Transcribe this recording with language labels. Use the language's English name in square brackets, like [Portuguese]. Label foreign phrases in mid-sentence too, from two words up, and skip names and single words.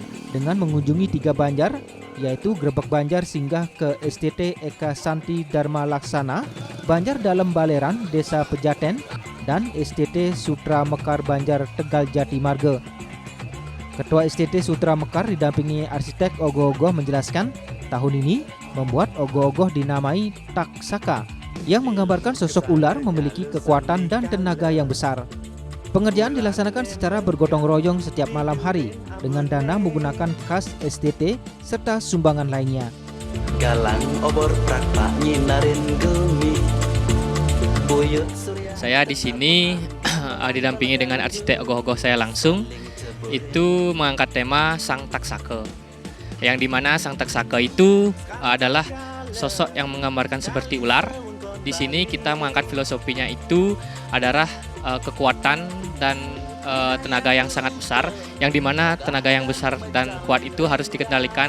[Indonesian] dengan mengunjungi 3 banjar, yaitu Grebek Banjar singgah ke STT Eka Santi Dharma Laksana, Banjar Dalem Baleran, Desa Pejaten, dan STT Sutra Mekar Banjar Tegal Jati Marga. Ketua STT Sutra Mekar didampingi arsitek ogoh-ogoh menjelaskan, tahun ini membuat ogoh-ogoh dinamai Taksaka, yang menggambarkan sosok ular memiliki kekuatan dan tenaga yang besar. Pengerjaan dilaksanakan secara bergotong royong setiap malam hari dengan dana menggunakan kas STT serta sumbangan lainnya. [Balinese] Galang obor prakpa nyinarin gumi buyut surya. [Indonesian] Saya di sini didampingi dengan arsitek ogoh-ogoh saya langsung. Itu mengangkat tema Sang Taksaka. Yang dimana Sang Taksaka itu adalah sosok yang menggambarkan seperti ular. Di sini kita mengangkat filosofinya itu adalah kekuatan dan tenaga yang sangat besar, yang dimana tenaga yang besar dan kuat itu harus dikendalikan.